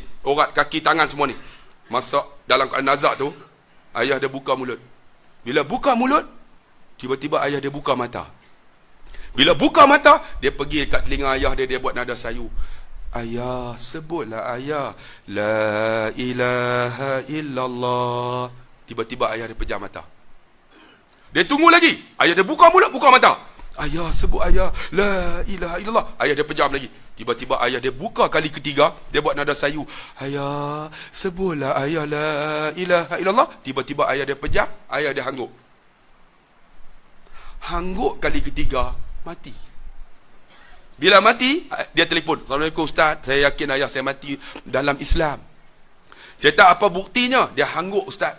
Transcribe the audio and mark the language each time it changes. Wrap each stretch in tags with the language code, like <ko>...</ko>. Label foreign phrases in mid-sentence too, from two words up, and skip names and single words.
<ms>Urat kaki tangan semua ni. Masa dalam keadaan nazak tu. Ayah dia buka mulut. Bila buka mulut. Tiba-tiba ayah dia buka mata. Bila buka mata, dia pergi dekat telinga ayah dia buat nada sayu. Ayah, sebutlah ayah.</ms> <ar>لا إله إلا الله.</ar> <ms>Tiba-tiba ayah dia pejam mata. Dia tunggu lagi. Ayah dia buka mulut, buka mata. Ayah, sebut ayah.</ms> <ar>لا إله إلا الله.</ar> <ms>Ayah dia pejam lagi. Tiba-tiba ayah dia buka kali ketiga. Dia buat nada sayu. Ayah, sebutlah ayah.</ms> <ar>لا إله إلا الله.</ar> <ms>Tiba-tiba ayah dia pejam. Ayah dia hangguk. Hangguk kali ketiga. Mati. Bila mati, dia telefon. Assalamualaikum Ustaz, saya yakin ayah saya mati dalam Islam. Saya tak apa buktinya. Dia hangguk Ustaz.</ms>